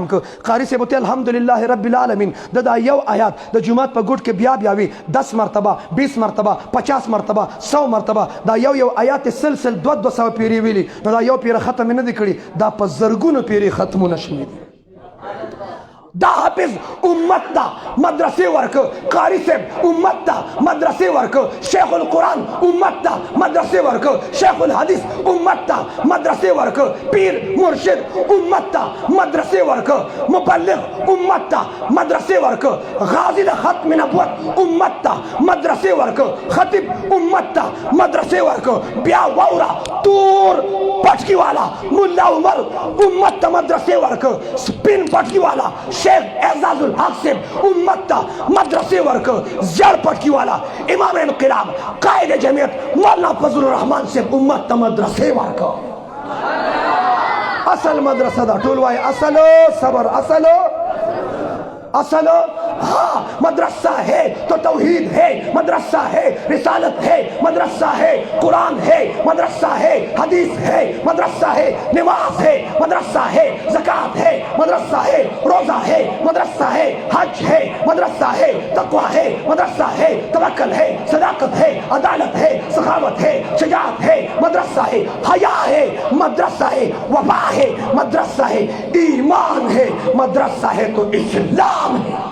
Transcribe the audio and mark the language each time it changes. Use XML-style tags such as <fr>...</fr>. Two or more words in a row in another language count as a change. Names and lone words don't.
<ps>که قاري صاحب ورته</ps> <ar>الحمدلله رب العالمین</ar> <ps>د دا یو آیات د جومات په ګوټ کې بیا وي 10 مرتبه 20 مرتبه 50 مرتبه 100 مرتبه دا یو آیات سلسل 200 پیرې ویلي نو دا یو پیره ختم نه دی کړي دا په زرګونو پیرې ختمونه شوي دي دا حافظ امت دا مدرسے ورک قاری صاحب امت دا مدرسے ورک شیخ القرآن امت دا مدرسے ورک شیخ الحدیث امت دا مدرسے ورک پیر مرشد امت دا مدرسے ورک مبلغ امت دا مدرسے ورک غازی دا ختم نبوت امت دا مدرسے ورک خطیب امت دا مدرسے ورک بیا وورا تور پٹکی والا ملا عمر امت دا مدرسے ورک سپین پٹکی والا شیخ اعزاز الحق صاحب امت تا مدرسے ورک زیار پٹکی والا امام انقلاب قائد جمعیت مولانا فضل الرحمن صاحب امت تا مدرسے ورک اصل مدرسہ دا ټول وای اصل صبر اصل</ps> <ur>ہاں مدرسہ ہے تو توحید ہے مدرسہ ہے رسالت ہے مدرسہ ہے قرآن ہے مدرسہ ہے حدیث ہے مدرسہ ہے نماز ہے مدرسہ ہے زکوٰۃ ہے مدرسہ ہے روزہ ہے مدرسہ ہے حج ہے مدرسہ ہے تقویٰ ہے مدرسہ ہے توکل ہے صداقت ہے عدالت ہے سخاوت ہے شجاعت ہے مدرسہ ہے حیا ہے مدرسہ ہے وفا ہے مدرسہ ہے ایمان ہے مدرسہ ہے تو اسلام ہے</ur>